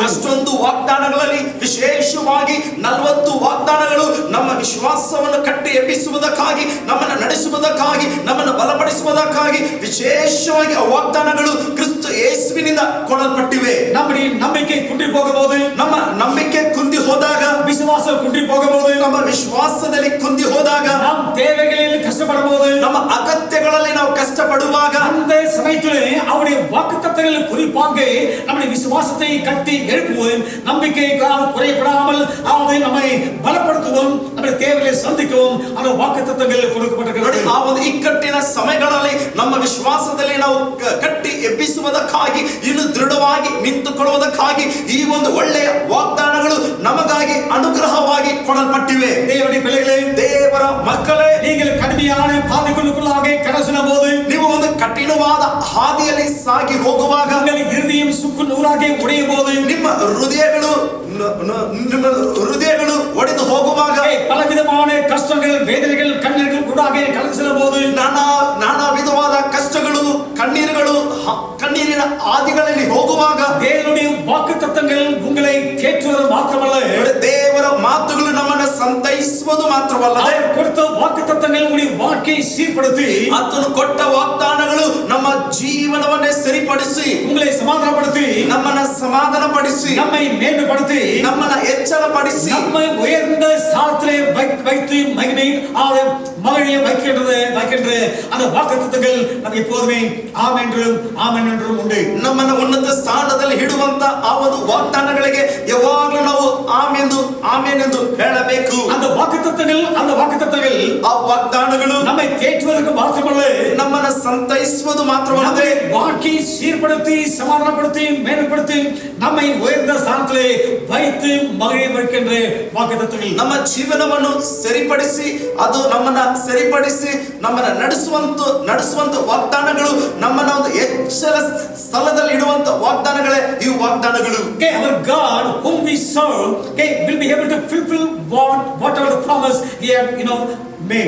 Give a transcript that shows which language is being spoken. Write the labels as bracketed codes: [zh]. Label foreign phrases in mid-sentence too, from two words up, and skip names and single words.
[kn] ಅಷ್ಟೊಂದು ವಾಗ್ದಾನಗಳಲ್ಲಿ ವಿಶೇಷವಾಗಿ 40 ವಾಗ್ದಾನಗಳು ನಮ್ಮ ವಿಶ್ವಾಸವನ್ನು ಕಟ್ಟಿ ಎಬ್ಬಿಸುವುದಕ್ಕಾಗಿ, ನಮ್ಮನ್ನು ನಡೆಸುವುದಕ್ಕಾಗಿ, ನಮ್ಮನ್ನು ಬಲಪಡಿಸುವುದಕ್ಕಾಗಿ ವಿಶೇಷವಾಗಿ ಆ ವಾಗ್ದಾನಗಳು ಕ್ರಿಸ್ತ ಯೇಸುವಿನಿಂದ ಕೊಡಲ್ಪಟ್ಟಿವೆ. [ta] நம்முடைய நம்பிக்கை குன்றி போகும்போது, [kn] ನಮ್ಮ ನಂಬಿಕೆ ಕುಂದಿ ಹೋದಾಗ, [ta] விசுவாசம் குன்றி போகும்போது, [kn] ನಮ್ಮ ವಿಶ್ವಾಸದಲ್ಲಿ ಕುಂದಿ ಹೋದಾಗ, [ta] நாம் தேவைகளில் கஷ்டப்படும்போது, [kn] ನಮ್ಮ ಅಗತ್ಯಗಳಲ್ಲಿ ನಾವು ಕಷ್ಟಪಡುವಾಗ, [ta] அந்த சமயத்திலே அவருடைய வாக்குத்தத்தங்கள் குறிப்பாக நம்முடைய விசுவாசத்தை கட்டி எழுப்புவோம். நம்பிக்கை குறையப்படாமல் அதை நம்மை பலப்படுத்துவோம். நம்முடைய தேவைகளை சந்திக்கவும் அந்த வாக்குத்தத்தங்கள் கொடுக்கப்பட்டிருக்கிறது. [kn] ಆ ಒಂದು ಇಕ್ಕಟ್ಟಿನ ಸಮಯಗಳಲ್ಲಿ ನಮ್ಮ ವಿಶ್ವಾಸದಲ್ಲಿ ನಾವು ಕಟ್ಟಿ ಎಬ್ಬಿಸುವುದಕ್ಕಾಗಿ, ಇನ್ನು ದೃಢವಾಗಿ ನಿಂತುಕೊಳ್ಳುವುದಕ್ಕಾಗಿ ಈ ಒಂದು ಒಳ್ಳೆಯ ವಾಗ್ದಾನಗಳು ನಮಗಾಗಿ ಅನುಗ್ರಹವಾಗಿ ಕೊಡಲ್ಪಟ್ಟಿವೆ. [ta] தேவனுடைய பிள்ளைகளே, [kn] ದೇವರ ಮಕ್ಕಳೇ, [ta] நீங்கள் கடுமையான பாதைகளுக்குள்ளாக கடசின போது, [kn] ನೀವು ಒಂದು ಕಠಿಣವಾದ ಹಾದಿಯಲ್ಲಿ ಸಾಗಿ ಹೋಗುವಾಗ, [ta] உங்கள் இருதயம் சுக்கு நூறாக உடையும் போது, [kn] ನಿಮ್ಮ ಹೃದಯಗಳು ಒಡೆದು ಹೋಗುವಾಗ, [ta] பலவிதமான கஷ்டங்கள், வேதனைகள், கண்ணீர்கள் கூட கடசின போது, [kn] ನಾನಾ ವಿಧವಾದ ಕಷ್ಟಗಳು, ಕಣ್ಣೀರಿನ ಹಾದಿಗಳಲ್ಲಿ ಹೋಗುವಾಗ, [ta] தேவனுடைய வாக்குத்தத்தங்கள் உங்களை தேற்றுவது மாத்திரமல்ல, [kn] ದೇವರ ಮಾತುಗಳು ನಮ್ಮನ್ನು ಸಂತೈಸುವುದು ಮಾತ್ರವಲ್ಲ, [ta] கொடுத்த வாக்குத்தத்தங்கள் உங்களுடைய வாழ்க்கையை சீர்படுத்தி, [kn] ಆತನು ಕೊಟ್ಟ ವಾಗ್ದಾನಗಳು ನಮ್ಮ ಜೀವನವನ್ನೇ ಸರಿಪಡಿಸಿ, [ta] உங்களை சமாதானப்படுத்தி, [kn] ನಮ್ಮನ್ನ ಸಮಾಧಾನಪಡಿಸಿ, [ta] நம்மை மேன்மைப்படுத்தி, [kn] ನಮ್ಮನ್ನ ಎಚ್ಚರಪಡಿಸಿ, [ta] நம்மை உயர்ந்த ஸ்தானத்திலே வைத்து மகிழ்ச்சியை வைக்கின்ற அந்த வாக்குத்தத்தங்கள் நமக்கு எப்போதுமே ஆமென் என்றும் ಉಂಟು. [kn] ನಮ್ಮನ್ನ ಉನ್ನತ ಸ್ಥಾನದಲ್ಲಿ ಇಡುವಂತ ಆ ಒಂದು ವಾಗ್ದಾನಗಳಿಗೆ ಯಾವಾಗಲೂ ನಾವು ಆಮೆನ್ ಎಂದು ಹೇಳಬೇಕು. [ta] அந்த வாக்குத்தத்தங்கள் [kn] ಆ ವಾಗ್ದಾನಗಳು [ta] நம்மை தேற்றுவதற்கு மாத்திரமல்ல, [kn] ನಮ್ಮನ್ನ ಸಂತೈಸುವುದು ಮಾತ್ರವಲ್ಲದೆ, [ta] வாழ்க்கையை சீர்படுத்தி, சமாதானப்படுத்தி, மேன்மைப்படுத்தி, நம்மை உயர்ந்த ஸ்தானத்திலே வைத்து மகிழ வைக்கின்ற வாக்குத்தத்தங்கள். [kn] ನಮ್ಮ ಜೀವನವನ್ನು ಸರಿಪಡಿಸಿ, ಅದು ನಮ್ಮನ್ನ ಸರಿಪಡಿಸಿ ನಮ್ಮನ್ನ ನಡೆಸುವಂತ ವಾಗ್ದಾನಗಳು, ನಮ್ಮನ್ನ ಒಂದು ಎಚ್ಚರ ಸ್ಥಳದಲ್ಲಿ ಇಡುವಂತ ವಾಗ್ದಾನಗಳೇ ಈ ವಾಗ್ದಾನಗಳು. [en] Our God whom we serve will be able to fulfill whatever the promise he had made.